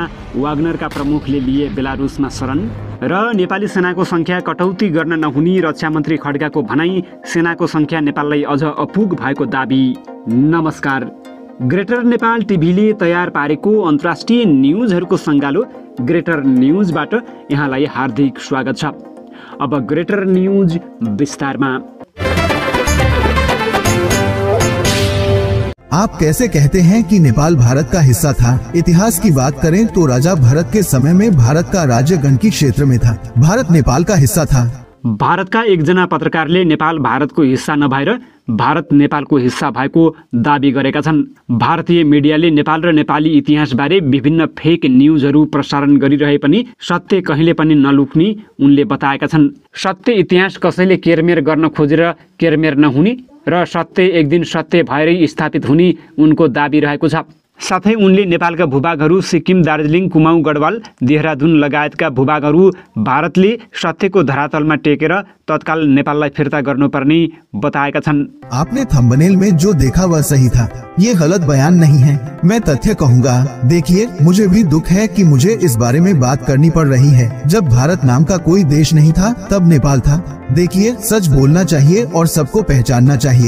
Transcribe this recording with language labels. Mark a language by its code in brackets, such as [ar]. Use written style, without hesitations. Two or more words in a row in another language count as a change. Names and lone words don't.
[ne] वाग्नरका प्रमुखले लिए बेलारुसमा शरण। र नेपाली सेनाको संख्या कटौती गर्न नहुने रक्षा मन्त्री खड्गाको भनाई। सेनाको संख्या नेपाललाई अझ अपुग भएको दाबी। नमस्कार। ग्रेटर नेपाल टिभीले तयार पारेको अन्तर्राष्ट्रिय न्युजहरूको सङ्गालो ग्रेटर न्युजबाट यहाँलाई हार्दिक स्वागत छ। अब ग्रेटर न्युज विस्तारमा। [hi] आप कैसे कहते हैं कि नेपाल भारत का हिस्सा था? इतिहास की बात करें तो राजा भरत के समय में भारत का राज्य गण्डकी क्षेत्र में था। भारत नेपाल का हिस्सा था। [ne] भारतका एकजना पत्रकारले नेपाल भारतको हिस्सा नभएर भारत नेपालको हिस्सा भएको दाबी गरेका छन्। भारतीय मिडियाले नेपाल र नेपाली इतिहासबारे विभिन्न फेक न्युजहरू प्रसारण गरिरहे पनि सत्य कहिले पनि नलुक्ने उनले बताएका छन्। सत्य इतिहास कसैले केरमेर गर्न खोजेर केरमेर नहुने र सत्य एक दिन सत्य भएरै स्थापित हुने उनको दाबी रहेको छ। साथै उनले नेपालका भूभागहरू सिक्किम, दार्जिलिङ, कुमाऊँ, गढवाल, देहरादुन लगायतका भूभागहरू भारतले सत्यको धरातलमा टेकेर तत्काल नेपाललाई फिर्ता गर्नुपर्ने बताएका छन्। [hi] आपने थंबनेल में जो देखा वह सही था, ये गलत बयान नहीं है। मैं तथ्य कहूँगा। देखिए, मुझे भी दुख है कि मुझे इस बारे में बात करनी पड़ रही है। जब भारत नाम का कोई देश नहीं था तब नेपाल था। देखिए, सच बोलना चाहिए और सबको पहचानना चाहिए।